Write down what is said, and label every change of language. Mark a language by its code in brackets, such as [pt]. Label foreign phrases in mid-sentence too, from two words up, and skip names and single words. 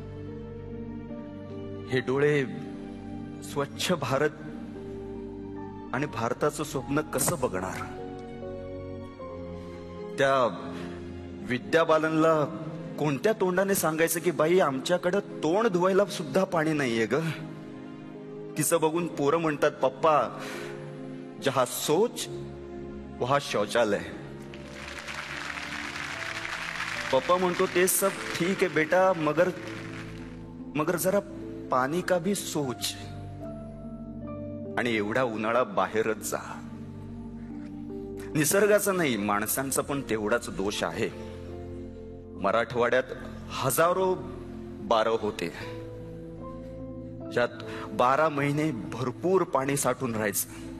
[mr] हे डोळे स्वच्छ भारत आणि भारताचं स्वप्न कसं बघणार? त्या विद्या बालनला कोणत्या तोंडाने सांगायचं की बाई आमच्याकडे तोंड धुवायला सुद्धा पाणी नाहीये ग? तिचं बघून पोरं म्हणतात, [hi] पप्पा जहा सोच वहा शौचालय. [mr] पप्पा म्हणतो ते [hi] सब ठीक है बेटा, मगर जरा पानी का भी सोच. [mr] आणि एवढा उन्हाळा बाहेरच जा. निसर्गाचा नाही, माणसांचा पण तेवढाच दोष आहे. मराठवाड्यात हजारो बारव होते, ज्यात 12 महिने भरपूर पाणी साठून राहायचं.